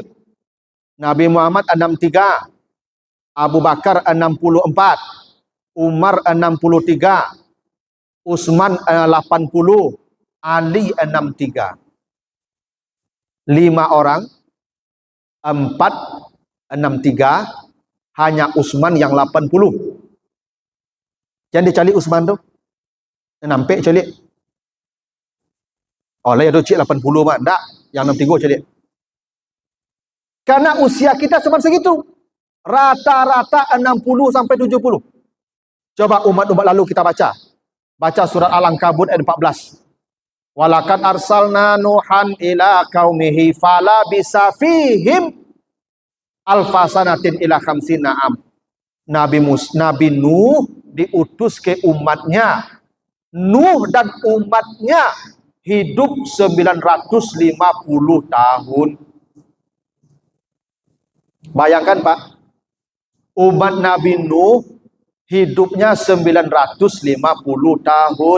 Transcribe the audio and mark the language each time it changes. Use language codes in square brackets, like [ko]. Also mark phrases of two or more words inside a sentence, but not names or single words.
[id] Nabi Muhammad 63, Abu Bakar 64, Umar 63, Utsman 80, Ali 63. 5 orang, 4, 63, hanya Utsman yang 80. Jangan dicari Utsman tu. Nampak cari. Oh, lah tu cik 80 mak. Tak, yang 63 cari. Karena usia kita cuma segitu. Rata-rata 60 sampai 70. Coba umat-umat lalu kita baca. Baca surat Al-Ankabut ayat 14. [ar] ولقد أرسلنا نوحا إلى قومه فلبث فيهم ألف سنة إلا خمسين عاما. [id] Nabi Nuh diutus ke umatnya. Nuh dan umatnya hidup 950 tahun. Bayangkan Pak, umat Nabi Nuh hidupnya 950 tahun.